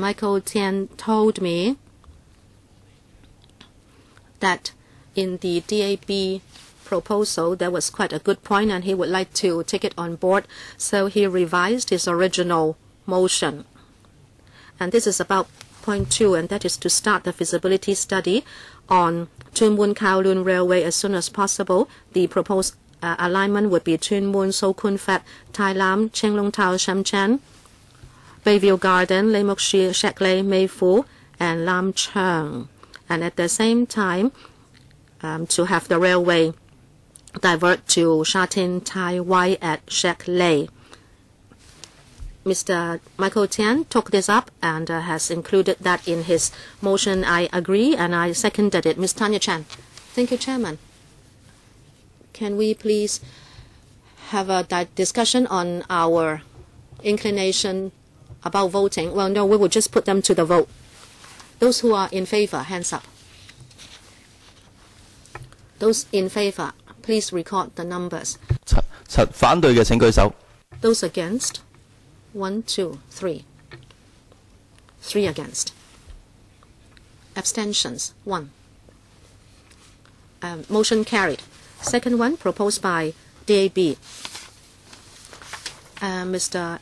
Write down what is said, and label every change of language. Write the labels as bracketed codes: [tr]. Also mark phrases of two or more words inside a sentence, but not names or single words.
[en] Michael Tian told me that in the DAB proposal there was quite a good point and he would like to take it on board, so he revised his original motion. And this is about point 2, and that is to start the feasibility study on Tuen Mun Kowloon Railway as soon as possible. The proposed alignment would be Tuen Mun, So Kun Fat, Tai Lam, Cheng Long Tao, Sham Chan, Bayview Garden, Lei Mok Shi, Shek Lei, Mei Fu, and Lam Cheng. And at the same time, to have the railway divert to Sha Tin Tai Wai at Shek Lei. Mr. Michael Tian took this up and has included that in his motion. I agree and I seconded it. Ms. Tanya Chan. Thank you, Chairman. Can we please have a discussion on our inclination about voting? Well, no, we will just put them to the vote. Those who are in favor, hands up. Those in favor, please record the numbers. [yue] 7 反對嘅請舉手。 [en] Those against? 1, 2, 3. 3 against. Abstentions? 1. Motion carried. Second one proposed by DAB. Mr.